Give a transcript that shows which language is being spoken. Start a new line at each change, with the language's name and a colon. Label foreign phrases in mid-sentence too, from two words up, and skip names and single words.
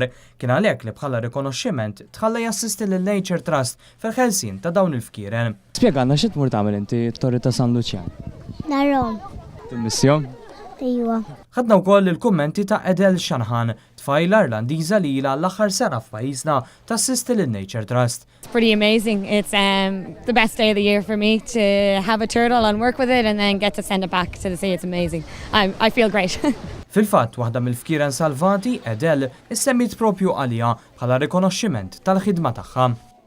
Maltese: Kien għalhekk li bħala rikonoxximent tħalla jassisti lil Nature Trust fil-ħelsien ta' dawn il-fkieren. Spjegana xi tmur tagħmel inti t-torri ta' San Luċjan? Narrom. Timmissjom? Ejwa. Ħadna wkoll il-kummenti ta' Edel Shanahan, tfajla Irlandiża li ilha l-aħħar sena f'pajjiżna tassisti lil Nature Trust.
English: It's pretty amazing. It's the best day of the year for me to have a turtle and work with it and then get to send it back to the sea. It's amazing. I feel great.
Maltese: Fil-fatt, waħda mill-fkieren salvati, Edel, issemmit propju għalija bħala rikonoxximent tal-ħidma tagħha.